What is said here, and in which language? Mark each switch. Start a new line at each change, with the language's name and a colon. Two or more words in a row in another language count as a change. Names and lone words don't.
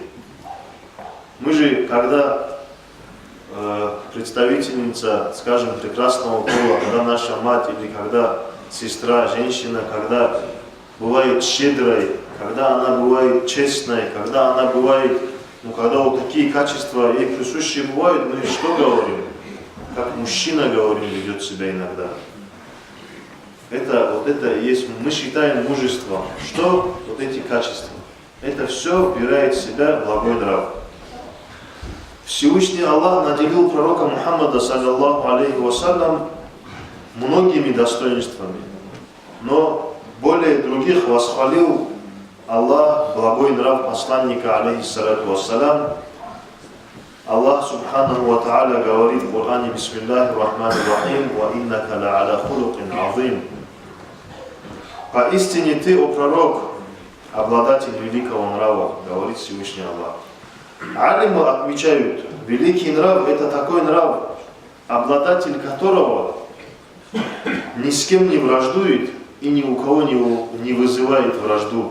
Russian: Мы же, когда представительница, скажем, прекрасного пола, когда наша мать или когда сестра, женщина, когда бывает щедрой, когда она бывает честной, когда она бывает, когда вот такие качества ей присущие бывают, мы что говорим? Как мужчина, говорим, ведет себя иногда. Это и есть, мы считаем мужеством. Что? Вот эти качества. Это все вбирает в себя благой нрав. Всевышний Аллах наделил пророка Мухаммада,
Arabic: صلى الله عليه وسلم,
Russian: многими достоинствами, но более других восхвалил Аллах благой нрав посланника,
Arabic: عليه الصلاة والسلام.
Russian: Аллах
Arabic: سبحانه وتعالى
Russian: говорит в Коране:
Arabic: بسم الله الرحمن الرحيم وإنك لعلى خلق عظيم.
Russian: Поистине ты, о пророк, обладатель великого нрава, говорит Всевышний Аллах. Алимы отмечают, великий нрав – это такой нрав, обладатель которого ни с кем не враждует и ни у кого не вызывает вражду.